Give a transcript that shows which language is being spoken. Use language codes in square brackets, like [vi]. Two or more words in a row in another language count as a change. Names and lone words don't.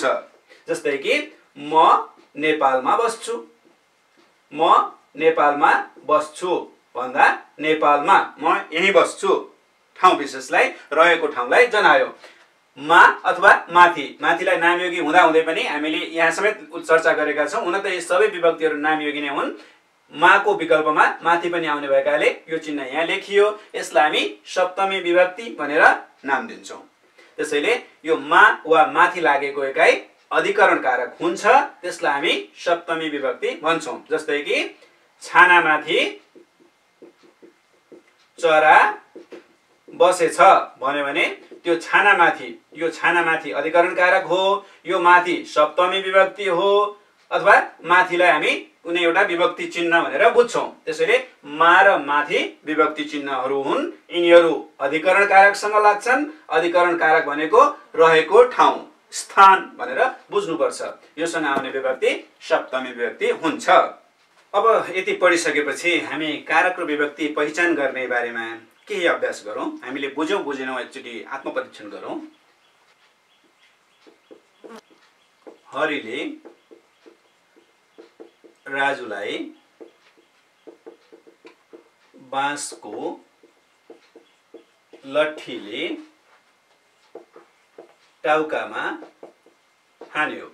[ne] जस्तै कि म नेपालमा बस्छु, म नेपालमा बस्छु भन्दा नेपालमा म यहीँ बस्छु ठाउँ विशेषलाई रहेको ठाउँलाई जनायो। मा अथवा माथि, माथिलाई नामयोगी हुँदा हुँदै पनि हामीले यहाँ समेत चर्चा गरेका छौँ। हुन त यी सबै विभक्तिहरू नामयोगी नै हुन्। माको विकल्पमा माथि पनि आउने भएकाले यो चिन्ह यहाँ लेखियो। यसलाई हामी सप्तमी विभक्ति भनेर नाम दिन्छौँ। त्यसैले यो मा वा माथि लागेको एकाइ अधिकरण कारक हुन्छ, त्यसलाई हामी सप्तमी विभक्ति भन्छौँ। जस्तै कि छानामाथि चरा बसेछ भन्यो भने त्यो छानामाथि, यो छानामाथि अधिकरण कारक हो, यो माथि सप्तमी विभक्ति हो, अथवा माथिलाई हामी कुनै एउटा विभक्ति चिन्ह भनेर बुझ्छौँ। त्यसैले मा र माथि विभक्ति चिन्हहरू हुन्। यिनीहरू अधिकरण कारकसँग लाग्छन्। अधिकरण कारक भनेको रहेको ठाउँ, स्थान भनेर बुझ्नुपर्छ। योसँग आउने विभक्ति सप्तमी विभक्ति हुन्छ। अब यति पढिसकेपछि हामी कारक र विभक्ति पहिचान गर्ने बारेमा केही अभ्यास गरौँ। हामीले बुझ्यौँ बुझेनौँ एकचोटि आत्मपरीक्षण गरौँ। हरिले राजुलाई बाँसको लट्ठीले टाउकामा हान्यो।